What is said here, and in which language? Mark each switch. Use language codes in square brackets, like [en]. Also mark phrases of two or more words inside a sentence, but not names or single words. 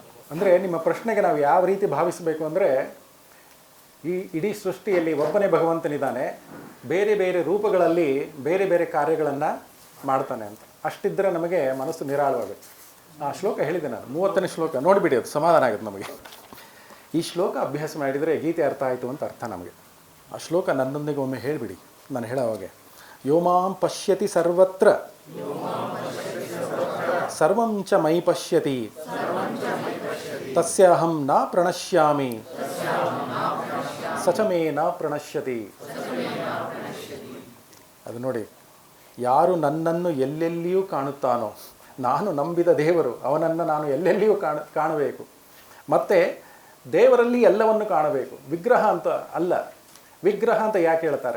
[kn] ಅಂದರೆ ನಿಮ್ಮ ಪ್ರಶ್ನೆಗೆ ನಾವು ಯಾವ ರೀತಿ ಭಾವಿಸಬೇಕು ಅಂದರೆ, ಈ ಇಡೀ ಸೃಷ್ಟಿಯಲ್ಲಿ ಒಬ್ಬನೇ ಭಗವಂತನಿದ್ದಾನೆ, ಬೇರೆ ಬೇರೆ ರೂಪಗಳಲ್ಲಿ ಬೇರೆ ಬೇರೆ ಕಾರ್ಯಗಳನ್ನು ಮಾಡ್ತಾನೆ ಅಂತ. ಅಷ್ಟಿದ್ದರೆ ನಮಗೆ ಮನಸ್ಸು ನಿರಾಳವಾಗುತ್ತೆ. ಆ ಶ್ಲೋಕ ಹೇಳಿದೆ ನಾನು, 30ನೇ ಶ್ಲೋಕ ನೋಡಿಬಿಡಿ, ಅದು ಸಮಾಧಾನ ಆಗುತ್ತೆ ನಮಗೆ. ಈ ಶ್ಲೋಕ ಅಭ್ಯಾಸ ಮಾಡಿದರೆ ಗೀತೆ ಅರ್ಥ ಆಯಿತು ಅಂತ ಅರ್ಥ ನಮಗೆ. ಆ ಶ್ಲೋಕ ನನ್ನೊಂದಿಗೆ ಒಮ್ಮೆ ಹೇಳಿಬಿಡಿ. ನಾನು ಹೇಳೋವಾಗೆ [sa] ಯೋಮಾಂ ಪಶ್ಯತಿ ಸರ್ವತ್ರ ಸರ್ವಂ ಚ ಮೈ ಪಶ್ಯತಿ ತಸ್ಯಾಹಂ ನ ಪ್ರಣಶ್ಯಾಮಿ ಸಚ ಮೇ ನ ಪ್ರಣಶ್ಯತಿ. [kn] ಅದು ನೋಡಿ, ಯಾರು ನನ್ನನ್ನು ಎಲ್ಲೆಲ್ಲಿಯೂ ಕಾಣುತ್ತಾನೋ, ನಾನು ನಂಬಿದ ದೇವರು ಅವನನ್ನು ನಾನು ಎಲ್ಲೆಲ್ಲಿಯೂ ಕಾಣಬೇಕು. ಮತ್ತು ದೇವರಲ್ಲಿ ಎಲ್ಲವನ್ನು ಕಾಣಬೇಕು. ವಿಗ್ರಹ ಅಂತ ಅಲ್ಲ. ವಿಗ್ರಹ ಅಂತ ಯಾಕೆ ಹೇಳ್ತಾರೆ?